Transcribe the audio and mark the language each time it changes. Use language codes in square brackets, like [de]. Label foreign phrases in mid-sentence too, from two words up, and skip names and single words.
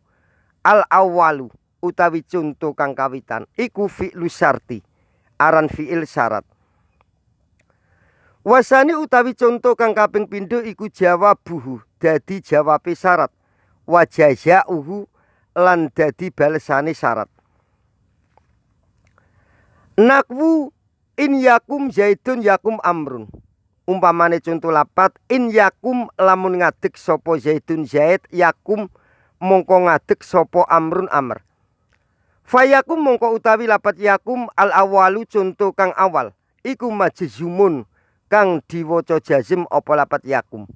[ar] الأول [jv] utawi conto kang kawitan iku [ar] فعل الشرط [jv] aran fi'il syarat. Wasani utawi conto kang kaping pindho iku jawabuhu dadi jawabe syarat. [ar] وجزاؤه [jv] lan dadi balesane syarat. [ar] نحو إن يقم زيد يقم عمرو. [jv] Umpamane contoh lapat [ar] إن يقم [jv] lamun ngadeg sapa zaidun zaid yakum mongko ngadeg sapa amrun amr. Fayakum mongko utawi lapat yakum [ar] الأول [jv] contoh kang awal iku majzumun kang diwaca jazim apa lapat yakum.